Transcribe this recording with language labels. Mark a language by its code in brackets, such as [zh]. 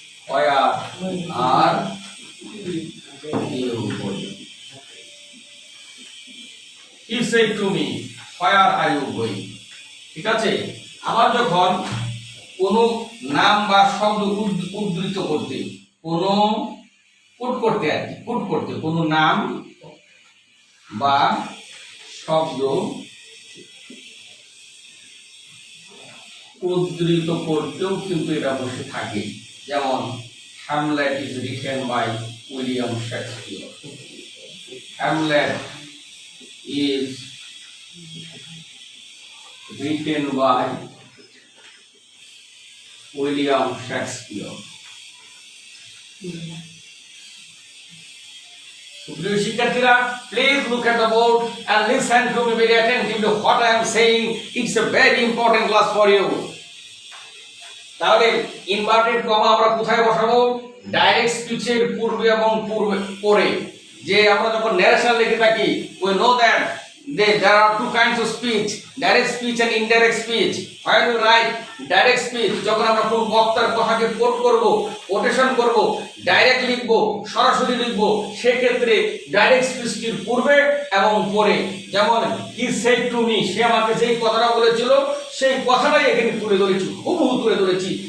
[en] Where are you going? He said to me, where are you going? [bn] ঠিক আছে, আবার যখন কোনো নাম বা শব্দ উদ্ধৃত করতে, কোনো কোট করতে আর কি, কোট করতে কোনো নাম বা শব্দ উদ্ধৃত করতেও কিন্তু এটা বসে থাকে। [en] যেমন Hamlet is written by William Shakespeare. Hamlet is written by William Shakespeare. [bn] প্রিয় শিক্ষার্থীরা, [en] please look at the board and listen to me very attentively what I am saying. It's a very important class for you. [bn] তাহলে inverted comma আমরা কোথায় বসাবো? Direct স্পিচের পূর্বে এবং পরে। যে আমরা যখন ন্যারেশন লিখে থাকি, [en] we know that there are two kinds of speech, direct speech and indirect speech. When we write direct speech, [bn] যখন আমরা কোনো বক্তার কথাকে কোট করব, কোটেশন করব, ডাইরেক্ট লিখব, সরাসরি লিখব, সেক্ষেত্রে ডাইরেক্ট স্পিচটির পূর্বে এবং পরে। যেমন [en] he said to me, [bn] সে আমাকে যেই কথাটা বলেছিল সেই কথাটাই এখানে তুলে ধরেছি, হুবহু তুলে ধরেছি।